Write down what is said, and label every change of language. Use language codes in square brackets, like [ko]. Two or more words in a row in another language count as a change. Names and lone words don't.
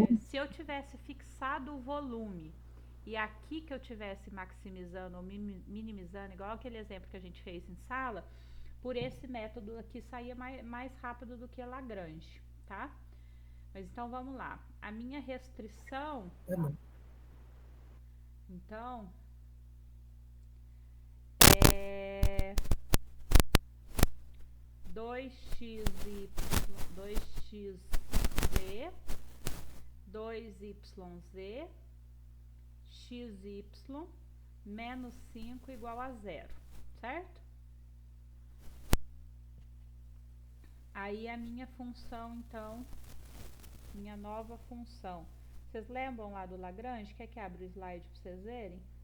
[pt] se eu tivesse fixado o volume e aqui que eu tivesse maximizando ou minimizando, igual aquele exemplo que a gente fez em sala, por esse método aqui saía mais rápido do que a Lagrange, tá? Mas então vamos lá. A minha restrição, Tá bom. então, é 2xy, 2xz, 2yz, xy menos 5 igual a zero, certo? Aí a minha função, então, minha nova função. Vocês lembram lá do Lagrange? Quer que abra o slide para vocês verem?